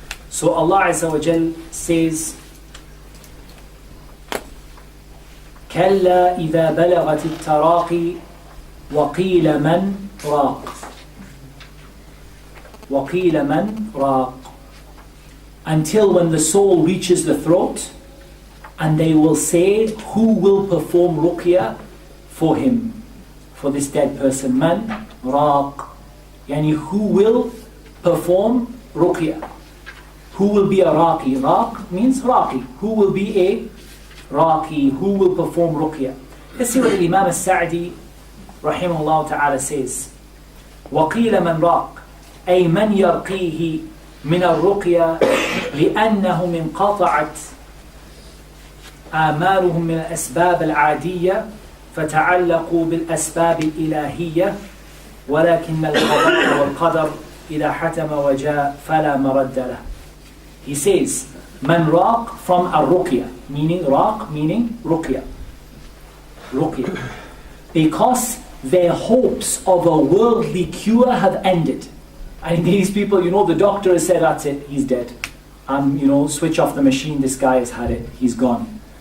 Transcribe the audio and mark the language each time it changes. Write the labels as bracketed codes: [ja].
[en] So Allah Azza wa Jal says, [ar] كَلَّا إِذَا بَلَغَتِ التَّرَاقِي وَقِيلَ مَنْ رَاقٍ وَقِيلَ مَنْ رَاقٍ. [en] Until when the soul reaches the throat, and they will say, who will perform ruqya for him, for this dead person? [ar] Man raq. [en] Yani who will perform ruqya? Who will be a raqi? Raq means raqi. Who will be a raqi? Who will perform ruqya? Let's see what Imam al-Sa'di rahimahullah ta'ala says. [ar] وَقِيلَ مَنْ رَاقٍ أي من يرقيه من الرقية لأنهم انقطعت آمالهم من الأسباب العادية فتعلقوا بالأسباب الإلهية ولكن القضاء والقدر إذا حتم وجاء فلا مرد له. [en] He says, Man raq from al-ruqya, meaning raq, meaning ruqya. Ruqya. Because their hopes of a worldly cure have ended. And these people, the doctor has said, that's it, he's dead. Switch off the machine, this guy has had it, he's gone.